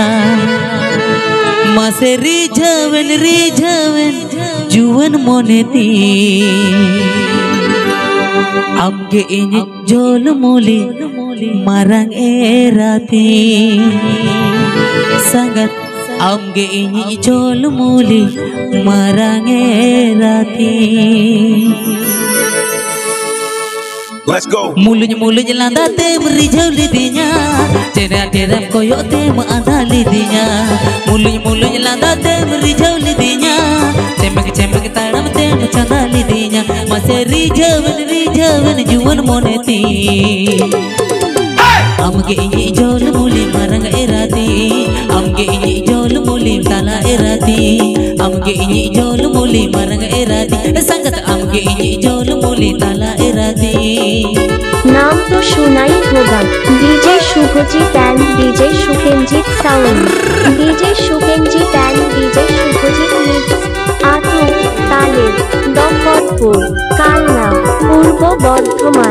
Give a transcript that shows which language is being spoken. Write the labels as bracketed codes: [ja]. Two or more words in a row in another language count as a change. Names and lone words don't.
[sat] मासे रिझवन रिझवन जुवन मोनेती, आमगे इन जोल मोली मारंग एराती। संगत आमगे इन जोल मोली मारंग एराती। [en] Let's go. [sat] मुलुज मुलुज लादा तेम रिझव लिदिया, तेरा तेरा कोयो तेम आधा लिदिया। मुलुज मुलुज लादा तेम रिझव लिदिया, चेमक चेमक ताड़म तेम चांदा लिदिया। मसे रिझवन रिझवन जुवन मोनेती, आमगे इनी जोल मुली मारंग एराती। आमगे इनी जोल मुली ताला एराती, आमगे इनी जोल मुली मारंग एराती। संगत आमगे इनी जोल मुली ताला एराती। [hi] नाम तो सुना ही होगा, डीजे शुभजीत एंड डीजे शुभेंजीत साउंड, डीजे शुभेंजीत एंड डीजे शुभजीत मिक्स, [sat] आतु ताले [hi] दफरपुर कालना पूर्व बर्धमान।